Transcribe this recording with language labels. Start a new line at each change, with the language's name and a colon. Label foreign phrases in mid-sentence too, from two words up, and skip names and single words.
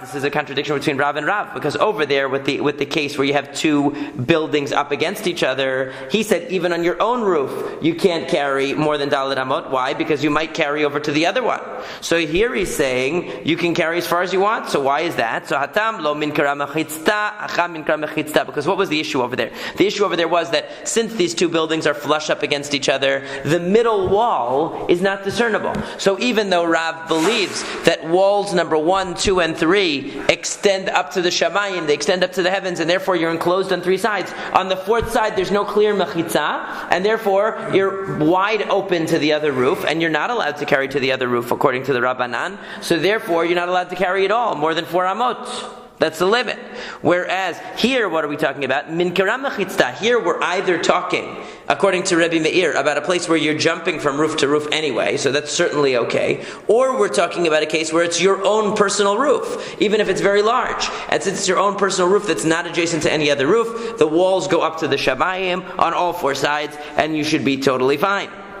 English: This is a contradiction between Rav and Rav, because over there with the case where you have 2 buildings up against each other, he said even on your own roof you can't carry more than
Hebrew: Daled Amot.
English: Why? Because you might carry over to the other one. So here he's saying you can carry as far as you want. So why is that? So
Aramaic: Hatam lo min kara mechitzta, acham min kara mechitzta.
English: Because what was the issue over there? The issue over there was that since these 2 buildings are flush up against each other, the middle wall is not discernible. So even though Rav believes that walls number 1, 2, and 3 extend up to the shamayim, they extend up to the heavens, and therefore you're enclosed on 3 sides. On the 4th side, there's no clear mechitza, and therefore you're wide open to the other roof, and you're not allowed to carry to the other roof according to the Rabbanan. So therefore, you're not allowed to carry at all, more than 4 amot. That's the limit. Whereas here, what are we talking about?
Aramaic: Min kara mechitzta.
English: Here we're either talking, according to Rabbi Meir, about a place where you're jumping from roof to roof anyway, so that's certainly okay. Or we're talking about a case where it's your own personal roof, even if it's very large. And since it's your own personal roof that's not adjacent to any other roof, the walls go up to the shamayim on all 4 sides, and you should be totally fine.